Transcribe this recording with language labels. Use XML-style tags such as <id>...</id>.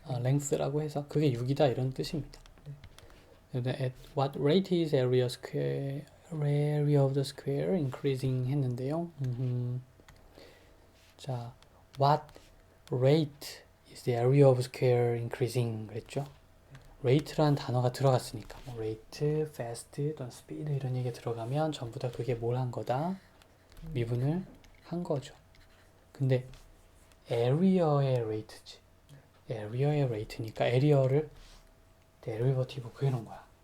<ko>length라고 해서 그게 6이다 이런 뜻입니다.</ko> <en>at what rate is area of the square increasing</en> <ko>했는데요.</ko> <en>자, what rate is the area of square increasing</en> <ko>그랬죠? rate라는 단어가 들어갔으니까 뭐 rate, fast, 또는 speed 이런 얘기 들어가면 전부 다 그게 뭘 한 거다? 미분을 한 거죠. 근데 area의 rate지. area의 rate니까 area를 derivative 구해놓은 거야.</ko>